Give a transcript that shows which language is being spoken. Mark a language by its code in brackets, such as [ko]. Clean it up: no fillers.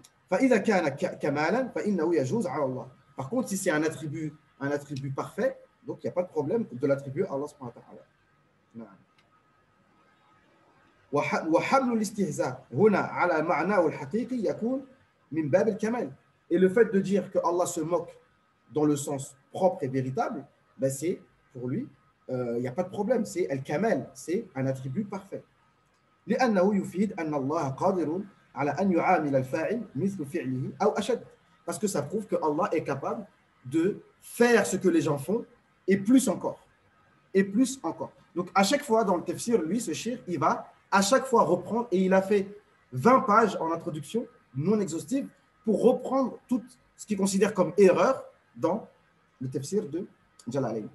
[ar] فإذا كان كمالا فإنه يجوز على الله. [fr] Par contre, si c'est un attribut parfait, donc il n'y a pas de problème de l'attribuer à Allah subhanahu wa ta'ala. [ar] وحمل الاستهزاء هنا على معناه الحقيقي يكون من باب الكمال. [fr] Et le fait de dire que Allah se moque dans le sens propre et véritable, ben c'est pour lui, il n'y a pas de problème, c'est al-kamal, c'est un attribut parfait. [ar] لأنه يفيد أن الله قادر على أن يعامل الفاعل مثل فعله أو أشد. [fr] Parce que ça prouve que Allah est capable de faire ce que les gens font et plus encore. Et plus encore. Donc à chaque fois dans le tafsir, lui, ce shir, il va à chaque fois reprendre, et il a fait 20 pages en introduction, non exhaustive, pour reprendre tout ce qu'il considère comme erreur dans le tafsir de Jalalayn.